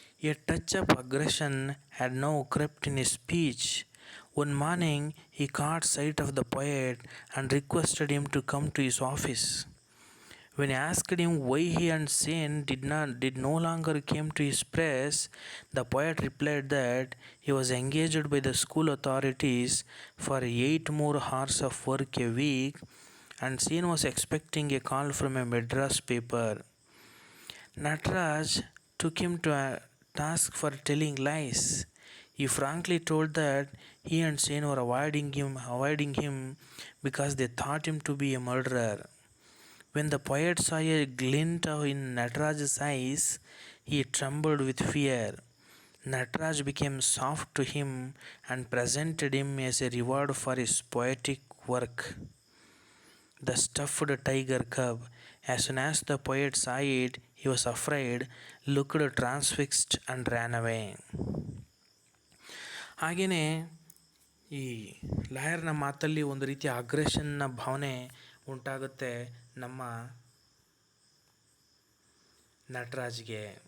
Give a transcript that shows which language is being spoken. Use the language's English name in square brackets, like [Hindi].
[English] A touch of aggression had now crept in a speech. One morning, he caught sight of the poet and requested him to come to his office. When I asked him why he and Sen did no longer came to his press, the poet replied that he was engaged by the school authorities for 8 more hours of work a week, and Sen was expecting a call from a Madras paper. Nataraj took him to task for telling lies. He frankly told that he and Sen were avoiding him because they thought him to be a murderer. When the poet saw a glint in Nataraj's eyes, he trembled with fear. Nataraj became soft to him and presented him as a reward for his poetic work, the stuffed tiger cub. As soon as the poet saw it, he was afraid, looked transfixed and ran away. [Kannada] ಹಾಗೆಯೇ ಈ ಲಾಯರ್ನ ಮಾತಲ್ಲಿ ಒಂದು ರೀತಿಯ ಅಗ್ರೆಷನ್ನ ಭಾವನೆ ಉಂಟಾಗುತ್ತೆ ನಮ್ಮ ನಟರಾಜ್ಗೆ.